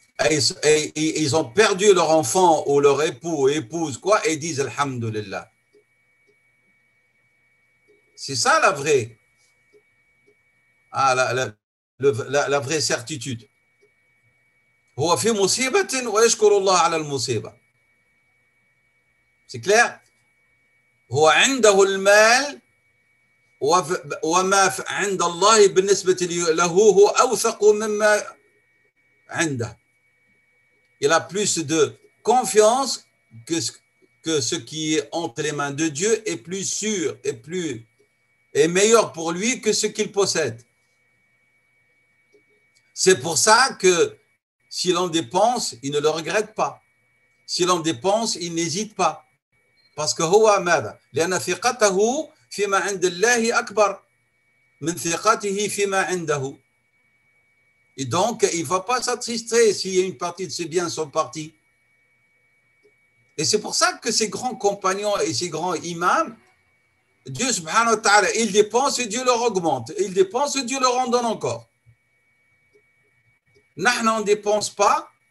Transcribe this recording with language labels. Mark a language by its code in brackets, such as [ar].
[fr] Et ils ont perdu leur enfant ou leur époux ou épouse, quoi, et ils disent Alhamdulillah. C'est ça la vraie, la vraie certitude. [ar] هو في مصيبة ويشكر الله على المصيبة. [fr] C'est clair? [ar] هو عنده المال وما عند الله بالنسبة له هو أوثق مما عنده. [fr] Il a plus de confiance que ce qui est entre les mains de Dieu est plus sûr et meilleur pour lui que ce qu'il possède. C'est pour ça que si l'on dépense, il ne le regrette pas. Si l'on dépense, il n'hésite pas. Parce que [ar] هو ماذا؟ لأن ثقته فيما عند الله أكبر من ثقته فيما عنده. [fr] Et donc, il ne va pas s'attrister s'il y a une partie de ses biens sont partis. Et c'est pour ça que ces grands compagnons et ces grands imams, Dieu subhanahu wa ta'ala, il dépense et Dieu leur augmente. Il dépense et Dieu leur en donne encore. Nous, on ne dépense pas